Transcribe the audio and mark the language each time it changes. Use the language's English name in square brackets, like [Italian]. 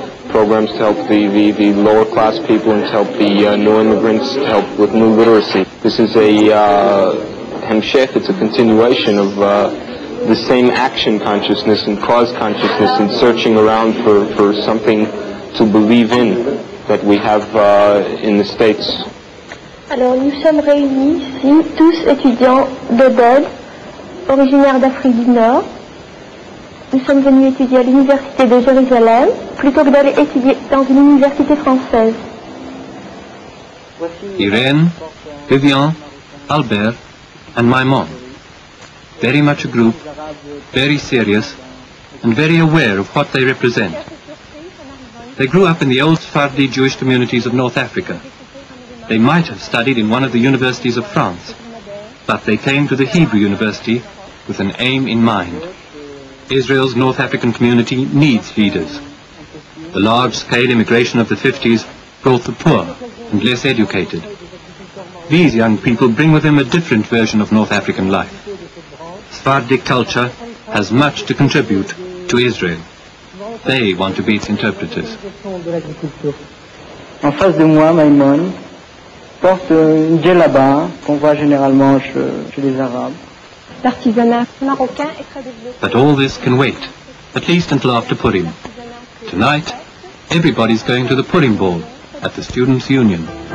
[English] Programs to help the lower class people and to help the new immigrants, to help with new literacy. This is a hemshech, it's a continuation of the same action consciousness and cause consciousness and searching around for something to believe in that we have in the States. [French] Alors nous sommes réunis ici, tous étudiants d'Oded, originaires d'Afrique du Nord. Nous sommes venus étudier à l'université de Jérusalem plutôt que d'aller étudier dans une université française. [English] Irene, Vivian, Albert, and Maimon. Very much a group, very serious, and very aware of what they represent. They grew up in the old Sephardi Jewish communities of North Africa. They might have studied in one of the universities of France, but they came to the Hebrew University with an aim in mind. Israel's North African community needs leaders. The large-scale immigration of the 50s brought the poor and less educated. These young people bring with them a different version of North African life. Sephardic culture has much to contribute to Israel. They want to be its interpreters. [French] En face de moi, Maimon porte une djellaba qu'on voit généralement chez les Arabes. L'artisanat marocain est très développé. [English] But all this can wait. at least until after Purim. Tonight, everybody's going to the Purim ball at the Students' Union.